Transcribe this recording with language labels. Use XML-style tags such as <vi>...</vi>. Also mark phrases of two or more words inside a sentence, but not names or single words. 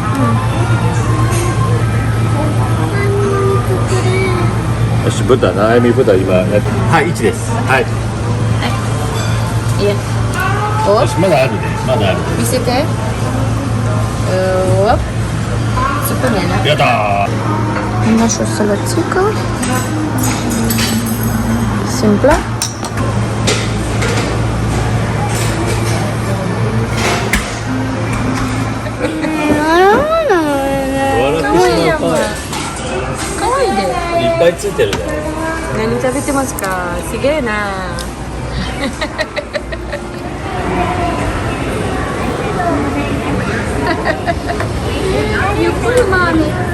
<ja>よし、豚、悩み豚今やっはい、1です。はい。いいえ。およし、まだあるね。まだある。見せて。Op.</ja> <ro>Super bine.</ro> <ja>やったー。</ja> <ro>Îmi dau și o sălățică. Simplă.</ro> <ja>いっぱいついてるね。何食べてますか？すげえな。ゆっくりマミ。</ja>